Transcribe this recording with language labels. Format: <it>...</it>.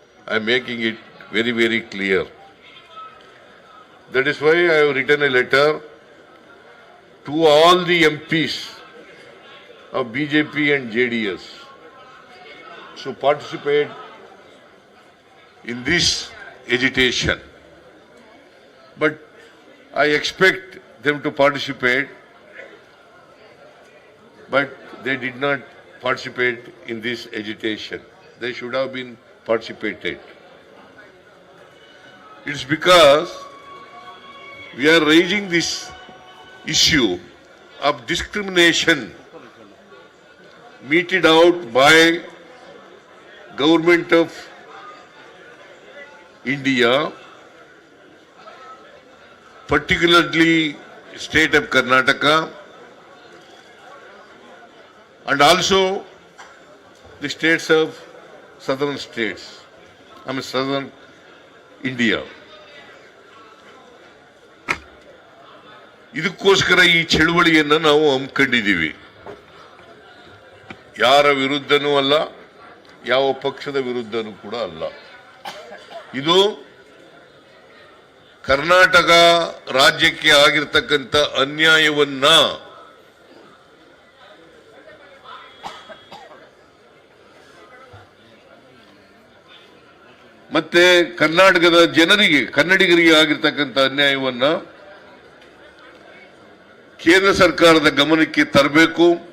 <en>I am making it very very clear. That is why I have written a letter to all the MPs of BJP and JDS to participate in this agitation. But I expect them to participate, but they did not participate in this agitation. They should have been participated. It's because we are raising this issue of discrimination meted out by government of India, particularly state of Karnataka, and also the states of southern states, southern India.</en> <kn>ಇದಕ್ಕೋಸ್ಕರ ಈ ಚಳುವಳಿಯನ್ನು ನಾವು ಹಮ್ಮಿಕೊಂಡಿದ್ದೀವಿ. ಯಾರ ವಿರುದ್ಧನೂ ಅಲ್ಲ, ಯಾವ ಪಕ್ಷದ ವಿರುದ್ಧನೂ ಕೂಡ ಅಲ್ಲ. ಇದು ಕರ್ನಾಟಕ ರಾಜ್ಯಕ್ಕೆ ಆಗಿರ್ತಕ್ಕಂಥ ಅನ್ಯಾಯವನ್ನ ಮತ್ತೆ ಕರ್ನಾಟಕದ ಜನರಿಗೆ, ಕನ್ನಡಿಗರಿಗೆ ಆಗಿರ್ತಕ್ಕಂಥ ಅನ್ಯಾಯವನ್ನ ಕೇಂದ್ರ ಸರ್ಕಾರದ ಗಮನಕ್ಕೆ ತರಬೇಕು.</kn>